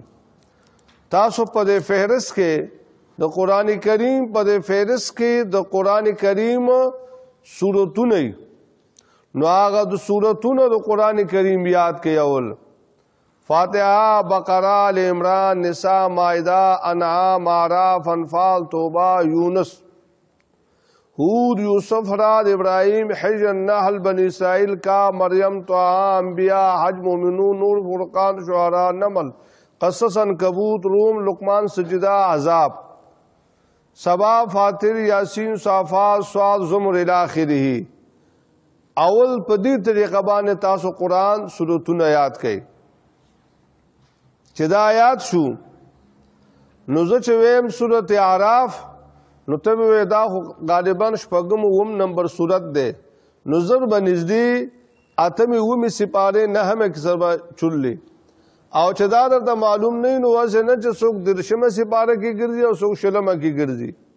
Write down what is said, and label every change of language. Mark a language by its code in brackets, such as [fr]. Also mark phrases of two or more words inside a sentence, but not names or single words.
[ps] تاسو په دې فهرست کې د قران کریم په دې فهرست کې د قران کریم سورتونه نو هغه د سورتونو د قران کریم یاد کړئ. اول فاتحه، بقره، ال عمران، نساء، مائده، انعام، اعراف، انفال، توبه، یونس، ہود، یوسف، راد، ابراہیم، حجر، نحل، بنی اسرائیل کا، مریم، طه، انبیاء، حج، مومنون، نور، فرقان، شعراء، نمل، قصص، عنکبوت، روم، لقمان، سجدہ، عذاب، سبا، فاطر، یاسین، صافات، صاد، زمر [ar] الی آخره. [ps] اول په دې طریقه باندې تاسو قران سورتونه یاد کړئ. چې دا آیات شو نو زه چې ویم سورت اعراف نو ته به دا غالبا شپږم اوم نمبر سورت ده نو زر به نږدې اتمې اومې سپارې نهمې کې سر به چللی او چې دا درته معلوم نه نو واسه نه چې څوک درشمه سپاره کې ګرځي او څوک شلمه کې ګرځي.